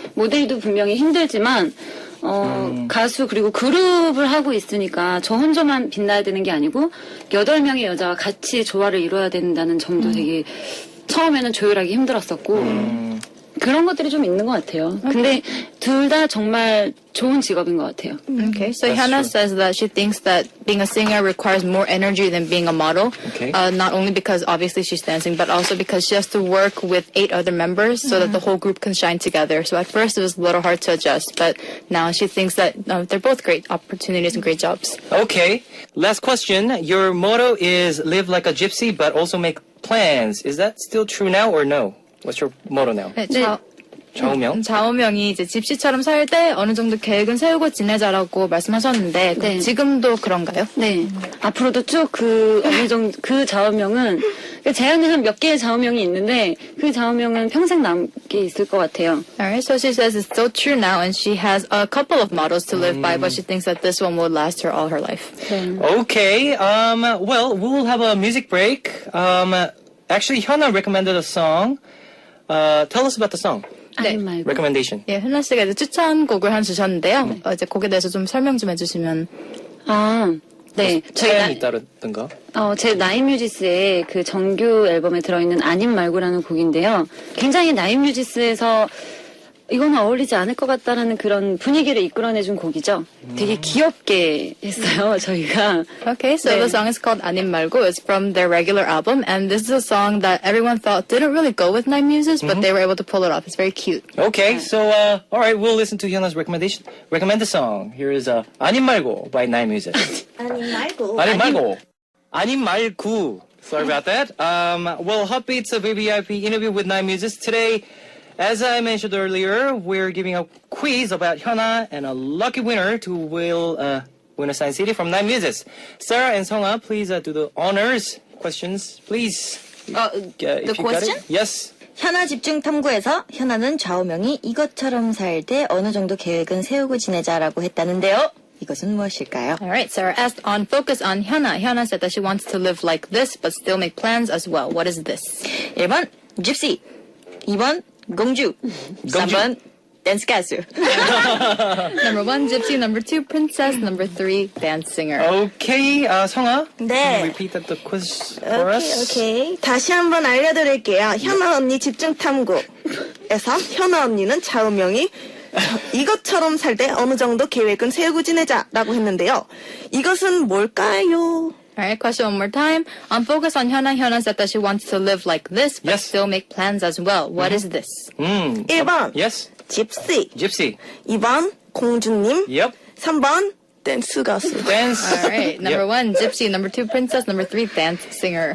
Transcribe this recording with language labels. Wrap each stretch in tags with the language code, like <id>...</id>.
<ko>모델도 분명히 힘들지만, 가수 그리고 그룹을 하고 있으니까 저 혼자만 빛나야 되는 게 아니고 8명의 여자와 같이 조화를 이뤄야 된다는 점도 되게 처음에는 조율하기 힘들었었고 그런 것들이 좀 있는 것 같아요. 근데 둘 다 정말 좋은 직업인 것 같아요.</ko> <en>Okay, so Hyuna says that she thinks that being a singer requires more energy than being a model. Okay. Not only because obviously she's dancing, but also because she has to work with 8 other members so that the whole group can shine together. So at first it was a little hard to adjust, but now she thinks that they're both great opportunities and great jobs. Okay. Last question. Your motto is live like a gypsy, but also make plans. Is that still true now or no? What's your motto now?</en> <ko>네, 좌우명? 좌우명이 이제 집시처럼 살 때 어느 정도 계획은 세우고 지내자라고 말씀하셨는데 네. 지금도 그런가요? 네. 앞으로도 쭉 어느 정도 그 좌우명은 제안은 한 몇 개의 좌우명이 있는데 그 좌우명은 평생 남게 있을 것 같아요.</ko> <en>Alright, so she says it's so true now, and she has a couple of models to live by, but she thinks that this one will last her all her life. Okay. Well, we will have a music break. Actually, Hyuna recommended a song. Tell us about the song.</en> <ko>아니 말고.</ko> <en>Recommendation.</en> <ko>예, 현아 씨가 이제 추천곡을 하나 주셨는데요. 이제 곡에 대해서 좀 설명 좀 해주시면. 네. 사연이 있다든가. 제 나인뮤지스의 그 정규 앨범에 들어있는 아님 말고라는 곡인데요. 굉장히 나인뮤지스에서 이거는 어울리지 않을 것 같다라는 그런 분위기를 이끌어내준 곡이죠. 되게 귀엽게 했어요, 저희가.</ko> <en>Okay, so</en> <ko>네.</ko> <en>the song is called 아님 말고. It's from their regular album, and this is a song that everyone thought didn't really go with Nine Muses, but they were able to pull it off. It's very cute. Okay, so all right, we'll listen to Hyuna's recommendation. Recommended song. Here is 아님 말고 by Nine Muses.</en> <ko>아니 말고. 아님 말고. 아님 말고.</ko> <en>Sorry about that. Well, Hotbeats a VVIP interview with Nine Muses today. As I mentioned earlier, we're giving a quiz about Hyuna and a lucky winner who will win a signed CD from Nine Muses. Sarah and Songa, please do the honors questions, please. the If you got question? it. Yes.</en> <ko>현아 집중 탐구에서 현아는 좌우명이 이것처럼 살 때 어느 정도 계획은 세우고 지내자라고 했다는데요. 이것은 무엇일까요?</ko> <en>Alright, Sarah asked on Focus on Hyuna. Hyuna said that she wants to live like this, but still make plans as well. What is this?</en> <ko>1번 gypsy, 2번 공주, 3번 댄스 가수.</ko> <en>Number 1, gypsy. Number 2, princess. Number 3, dance singer. Okay, Songa.</en> <ko>네.</ko> <en>Can you repeat the quiz for us?</en> <ko>오케이. 다시 한번 알려드릴게요. 현아 언니 집중 탐구에서 현아 언니는 좌우명이 이것처럼 살 때 어느 정도 계획은 세우고 지내자라고 했는데요. 이것은 뭘까요?</ko> <en>Alright, question one more time. On Focus on Hyuna, Hyuna said that she wants to live like this, but Yes. still make plans as well. What is this?</en> <ko>1번</ko> <en>Yes.</en> <ko>집시,</ko> <en>Gypsy.</en> <ko>2번 공주님,</ko> <en>Yep.</en> <ko>3번 댄스 가수.</ko> <en>Dance. Alright, number 1, gypsy. Number 2, princess. Number 3, dance singer.</en>